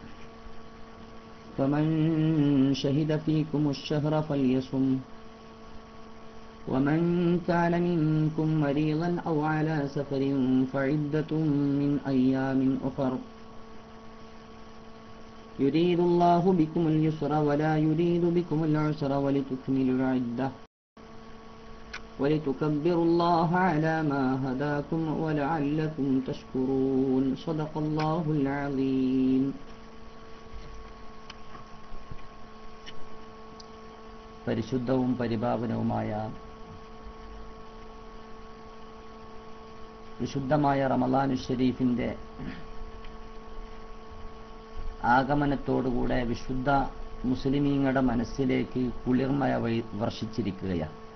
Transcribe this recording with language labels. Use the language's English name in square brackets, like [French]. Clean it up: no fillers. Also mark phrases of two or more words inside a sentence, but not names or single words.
[Arabic] فمن شهد فيكم الشهر فليصم ومن كان منكم مريضا أو على سفر فعدة من أيام أخر يريد الله بكم اليسر ولا يريد بكم العسر ولتكملوا العدة ولتكبروا الله على ما هداكم ولعلكم تشكرون. صدق الله العظيم. [Malayalam] പരിശുദ്ധവും പരിപാവനവുമായ വിശുദ്ധമായ റമളാനു ശരീഫിന്റെ ആഗമനത്തോടുകൂടെ വിശുദ്ധ മുസ്ലിമീങ്ങളുടെ മനസ്സിലേക്ക് കുളിർമയ വർഷിച്ചിരിക്കുകയാണ്.